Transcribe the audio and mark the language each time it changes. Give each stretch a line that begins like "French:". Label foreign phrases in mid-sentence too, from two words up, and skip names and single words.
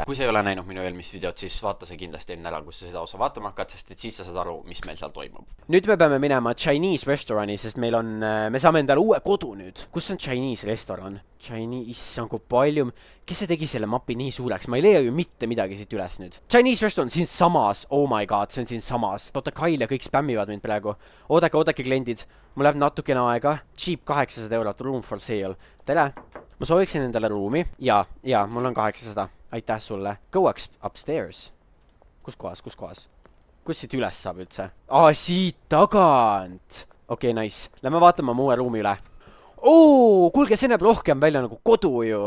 Estonian: Kui sa ei ole näinud minu eelmist videot, siis vaata see kindlasti enne ära, kus sa seda osa vaatama hakkad, sest et siis sa saad aru, mis meil seal toimub. Nüüd me peame minema Chinese restorani, sest meil on, me saame endale uue kodu nüüd. Kus on Chinese restoran? Chinese, issand kui palju, kes see tegi selle mapi nii suureks? Ma ei leia ju mitte midagi siit üles nüüd.
English: Chinese restaurant
Estonian: siin samas,
English: oh my god,
Estonian: see on siin samas. Oota, Kail ja kõik spämmivad mind praegu. Oodake kliendid, mul läheb natukene aega.
English: Cheap 800 €, room for sale.
Estonian: Tere! Ma sooviksin endale ruumi. Jaa, mul on 800. Aitäh sulle.
English: Go upstairs.
Estonian: Kus kohas? Kus siit üles saab üldse? Siit tagant. Okei, nice. Lähme vaatame mu uue ruumi üle. Kuulge, see näeb rohkem välja nagu kodu ju.